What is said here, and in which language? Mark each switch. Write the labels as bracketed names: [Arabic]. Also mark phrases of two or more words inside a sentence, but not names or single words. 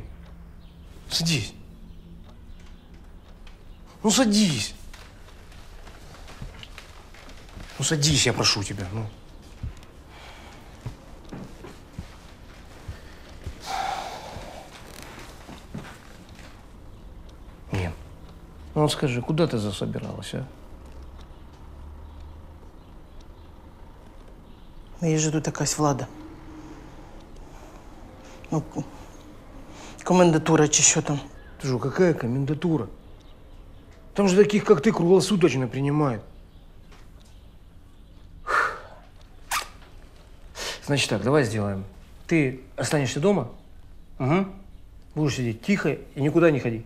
[Russian] Садись. Ну, садись. Ну, садись, я прошу тебя, ну. Нин, ну скажи, куда ты засобиралась, а? [Ukrainian] Є ж тут якась влада. Ну, комендатура чи що там. [Russian] Ты что, какая комендатура? Там же таких, как ты, круглосуточно принимают. Значит так, давай сделаем. Ты останешься дома, будешь сидеть тихо и никуда не ходи.